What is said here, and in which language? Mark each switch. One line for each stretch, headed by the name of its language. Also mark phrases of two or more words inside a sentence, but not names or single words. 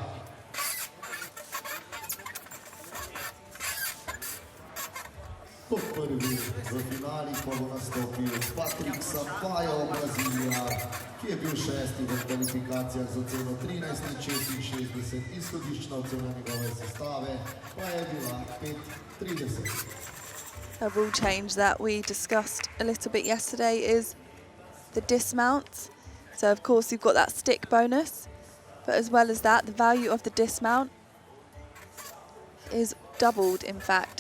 Slovenian: Kot prvi v finali pa bo nastopil Patrik Sampaio, Brazilija, ki je bil šesti v kvalifikacijah z oceno 13,66, izhodiščna ocena njegove sestave pa je bila 5,30.
English: A rule change that we discussed a little bit yesterday is the dismount. So of course you've got that stick bonus, but as well as that, the value of the dismount is doubled in fact.